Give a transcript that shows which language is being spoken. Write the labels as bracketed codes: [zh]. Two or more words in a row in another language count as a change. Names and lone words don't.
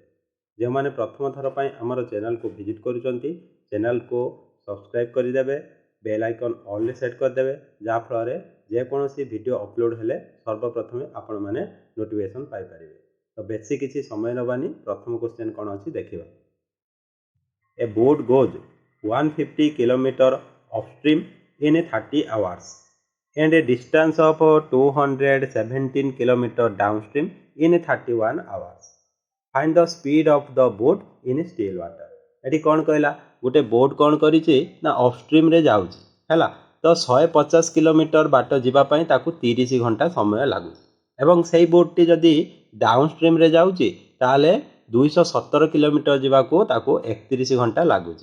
[or] ଯୋ ମାନେ ପ୍ରଥମ ଥର ପାଇଁ ହମର channel କୁ visit କରୁଛନ୍ତି channel କୁ subscribe କରି ଦେବେ, [en] bell icon [or] ଅଲ ରେ set କରି ଦେବେ, ଯା ଫଳ ଯେ କୌଣସି video upload ହେଲେ ସର୍ବପ୍ରଥମ ଆପଣ ମାନେ notification ପାଇ ପାରିବେ। ତ ବେଶୀ କିଛି ସମୟ ନ ବାଣି, ପ୍ରଥମ question କଣ ଅଛି ଦେଖିବା। [en] A boat goes 150 kilometre upstream in 30 hours and a distance of 217 kilometer downstream in 31 hours. Find the speed of the boat in still water. [or] ଏଠି କଣ କହିଲା ଗୋଟେ boat କଣ କରୁଛି ନା upstream ରେ ଯାଉଛି ହେଲା। ତ 150 kilometre ବାଟ ଯିବା ପାଇଁ ତାକୁ 30 ଘଣ୍ଟା ସମୟ ଲାଗୁଛି ଏବଂ ସେହି boat ଟି ଯଦି downstream ରେ ଯାଉଛି ତାହେଲେ 217 kilometre ଯିବା କୁ ତାକୁ 31 ଘଣ୍ଟା ଲାଗୁଛି।